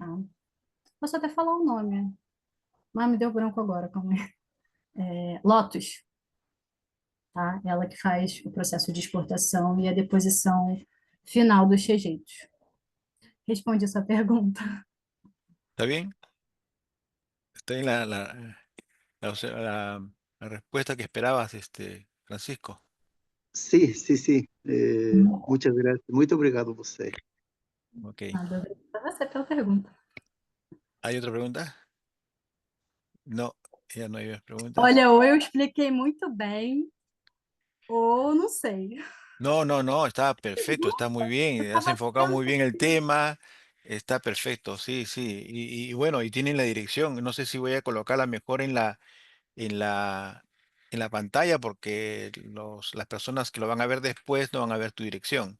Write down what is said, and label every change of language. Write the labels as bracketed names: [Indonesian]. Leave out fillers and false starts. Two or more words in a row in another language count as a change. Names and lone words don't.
[Portuguese] Posso até falar o nome, mas me deu branco agora, calma aí. Lotus, tá? Ela que faz o processo de exportação e a deposição final dos rejeitos. Respondi a sua pergunta. [Spanish] ¿Está bien? ¿Está bien la respuesta que esperabas, Francisco? Sí, sí, sí. Muchas gracias. [Portuguese] Muito obrigado você. Ok. Nada, obrigada a você pela pergunta. [Spanish] ¿Hay otra pregunta? No, ya no hay más preguntas. [Portuguese] Olha, ou eu expliquei muito bem, ou não sei. [Spanish] No, no, no, está perfecto, está muy [Portuguese] Eu [Spanish] bien, has [Portuguese] estava [Spanish] enfocado muy bien el [Portuguese] tentando. [Spanish] tema, está perfecto, sí, sí. Y bueno, y tienen la dirección, no sé si voy a colocarla mejor en la, en la pantalla porque las personas que lo van a ver después no van a ver tu dirección.